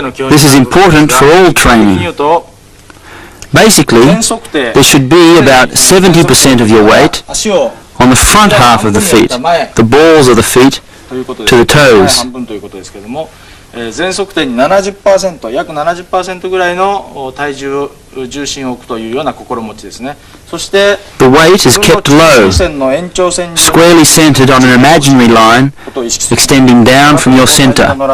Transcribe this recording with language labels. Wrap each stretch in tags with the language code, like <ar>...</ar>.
<en>This is important for all training. Basically, there should be about 70% of your weight on the front half of the feet, the balls of the feet to the toes.</en> <ja>全側転に 70%、約 70% ぐらいの体重重心を置くというような心持ちですね。そして</ja> <en>The weight is kept low, squarely centered on an imaginary line extending down from your center.</en>